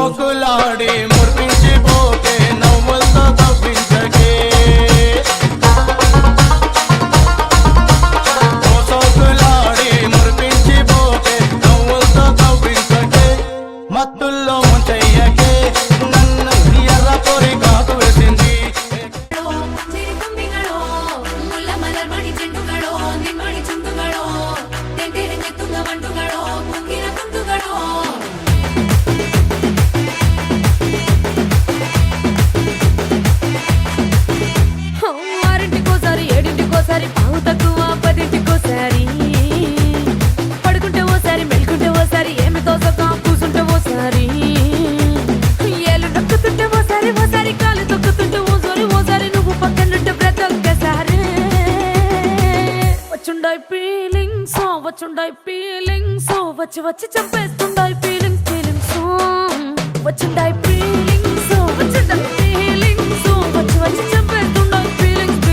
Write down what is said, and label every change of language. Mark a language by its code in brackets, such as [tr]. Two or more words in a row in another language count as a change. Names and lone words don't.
[te] సోకులాడి మురిపించిపోతే నవ్వులతో తప్పించకే ఓ సోకులాడి మురిపించిపోతే నవ్వులతో తప్పించకే మత్తుల్లో ముంచెయ్యకే నన్ను ఎర్ర కోరి కాకు వేసింది [ml] ചിരിത്തുമ്പികളോ മുല്ല മലർമണി ചെണ്ടുകളോ നിന്മണി ചുണ്ടുകളോ തെണ്ടിരഞ്ഞെത്തുന്ന വണ്ടുകളോ മുങ്ങിന കുണ്ടുകളോ [te] ఆరింటికోసారి ఏడింటికోసారి పావు తక్కువ పదింటికోసారి పడుకుంటే ఓసారి మెలుకుంటే ఓసారి ఏమి తోసక కూసుంటే ఓసారి ఏళ్ళు నొక్కుతుంటే ఓసారి ఓసారి కాలు తొక్కుతుంటే ఓసారి ఓసారి నువ్వు పక్కనుంటే బ్రతొక్కసారి వచ్చుండాయి ఫీలింగ్స్ వచ్చి వచ్చి చంపేస్తుండాయి ఫీలింగ్స్ వచ్చుండాయి ఫీలింగ్స్ వచ్చుండాయి ఫీలింగ్స్ వచ్చి వచ్చి చంపేస్తుండాయి ఫీలింగ్స్